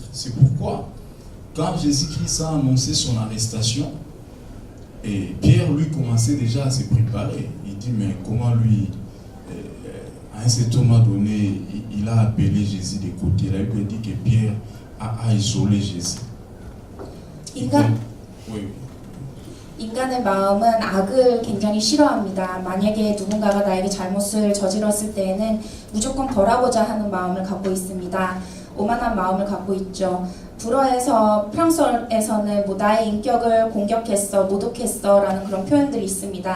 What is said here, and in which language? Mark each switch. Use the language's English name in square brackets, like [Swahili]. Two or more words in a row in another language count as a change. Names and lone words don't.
[French] C'est pourquoi quand Jésus-Christ a annoncé son arrestation, et Pierre lui commençait déjà à se préparer. Il dit mais comment lui, à un certain moment donné, il a appelé Jésus de côté. La Bible dit que Pierre a isolé Jésus. [Korean] 인간의 마음은 악을 굉장히 싫어합니다. 만약에 누군가가 나에게 잘못을 저질렀을 때에는 무조건 벌하고자 하는 마음을 갖고 있습니다. 오만한 마음을 갖고 있죠. 불어에서 프랑스어에서는 뭐 나의 인격을 공격했어, 모독했어 라는 그런 표현들이 있습니다.